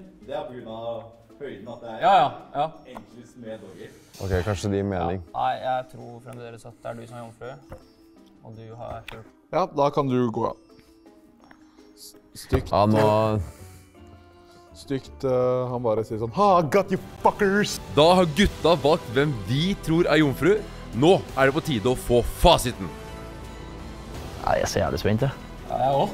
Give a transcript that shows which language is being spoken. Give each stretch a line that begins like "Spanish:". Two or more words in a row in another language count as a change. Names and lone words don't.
Norwegian: Det er på grunn av høyden at det Ja. enklest med doggy. Ok, kanskje det gir mening. Nei, jeg tror fremdeles at det er du som er jomfru. Og du har kjørt. Ja, da kan du gå av. Stygt. Ja, nå... Stygt, han bare sier sånn Ha,
English: got you fuckers!
Norwegian: Da har gutta valgt hvem vi tror er jomfru. Nå er det på tide å få fasiten. Nei, jeg er så jævlig spent, jeg. Ja, jeg også.